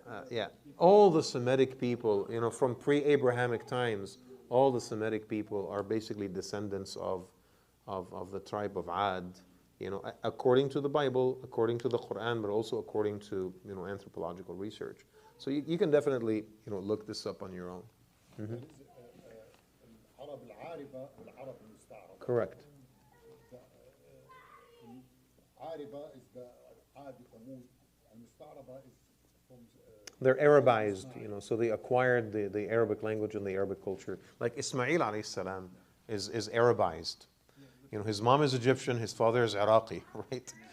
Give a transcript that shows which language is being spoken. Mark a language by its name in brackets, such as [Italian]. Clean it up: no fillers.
[English] Yeah, all the Semitic people, from pre-Abrahamic times, all the Semitic people are basically descendants of the tribe of Ad, according to the Bible, according to the Quran, but also according to anthropological research. So you can definitely look this up on your own. [Arabic] العرب العاربة والعرب المستعربة. [English] Correct. [Arabic] عاربة [English] is the [Arabic] عاد ثمود, المستعربة [English] is from They're Arabized, so they acquired the Arabic language and the Arabic culture. Like Ismail alayhi salam is Arabized. His mom is Egyptian, his father is Iraqi, right?